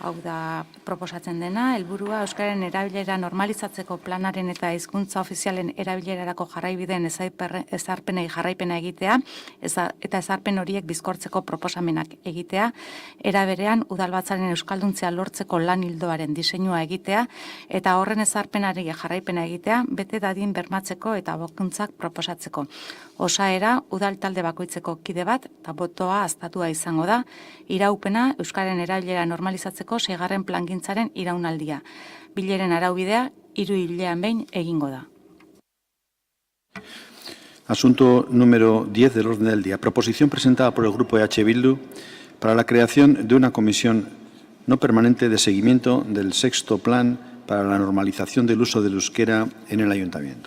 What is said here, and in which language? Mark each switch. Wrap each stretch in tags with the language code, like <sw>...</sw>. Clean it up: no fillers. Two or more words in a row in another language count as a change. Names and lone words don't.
<eu>Hau da proposatzen dena, helburua euskararen erabilera normalizatzeko planaren eta hizkuntza ofizialen erabilerarako jarraibideen ezarpenei jarraipena egitea eta ezarpen horiek bizkortzeko proposamenak egitea, era berean udalbatzaren euskalduntzia lortzeko lan ildoaren diseinua egitea eta horren ezarpenari jarraipena egitea, bete dadin bermatzeko eta bokuntzak proposatzeko. Osaera, udal talde bakoitzeko kide bat eta botoa haztatua izango da, iraupena euskararen erabilera normalizatzeko 6. plangintzaren iraunaldia. Bileren araubidea 3 hilean behin egingo da.</eu> <es>Asunto número 10 del orden del día. Proposición presentada por el Grupo EH Bildu para la creación de una comisión no permanente de seguimiento del 6º Plan para la normalización del uso del euskera en el Ayuntamiento.</es>